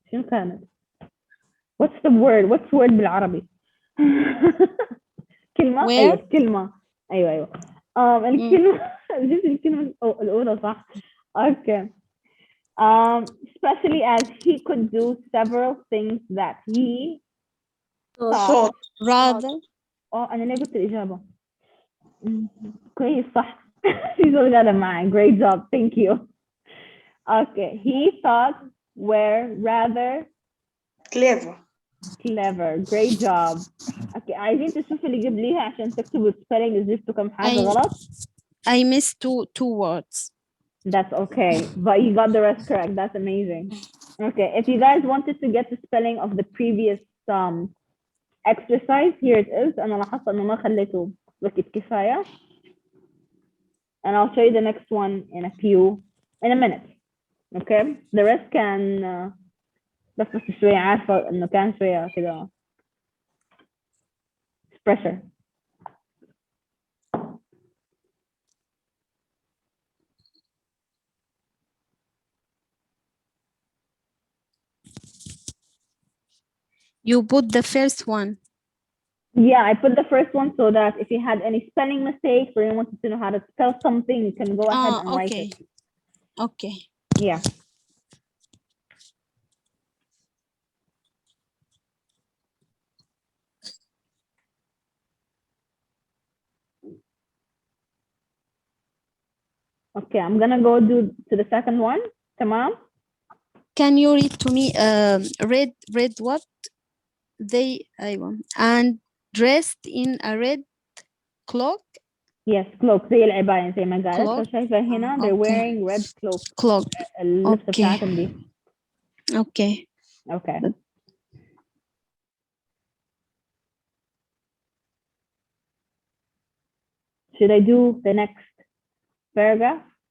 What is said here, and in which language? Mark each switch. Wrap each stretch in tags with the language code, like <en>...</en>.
<ar>شنو كانت؟</ar> <en>What's the word? What's word</en> <ar>بالعربي؟ كلمة؟</ar> <en>Where?</en> <ar>أيوة كلمة. أيوة. الكلمة جبت الكلمة الأولى صح.</ar> <en>Okay. Especially as he could do several things that he thought rather.</en> <ar>أنا ليه قلت الإجابة؟ كويس صح.</ar> <en>She's all</en> <ar>معي.</ar> <en>Great job. Thank you. Okay. He thought were rather clever. Great job. Okay.</en> <ar>عايزين تشوفوا اللي قبليها عشان تكتبوا spelling زدتوا كم حاجة غلط.</ar> <en>I missed two words. That's okay. But you got the rest correct. That's amazing. Okay. If you guys wanted to get the spelling of the previous exercise, here it is.</en> <ar>أنا لاحظت إنه ما خليته وقت كفاية.</ar> <en>And I'll show you the next one in a minute. Okay. The rest can</en> <ar>بس شوية عارفة إنه كان شوية كده pressure.</ar> <en>You put the first one. Yeah, I put the first one so that if you had any spelling mistakes or you wanted to know how to spell something, you can go ahead and write it. Okay. Yeah. Okay, I'm gonna go to the second one.</en> <ar>Tamam?</ar> <en>Can you read to me read what? They and dressed in a red cloak.</en> <ar>Yes, cloak زي العباية زي ما قالت. فشايفة هنا</ar> <en>they're wearing red cloak.</en> <ar>اللبسة بتاعتهم دي.</ar> <en>Okay. Okay. Should I do the next paragraph?</en>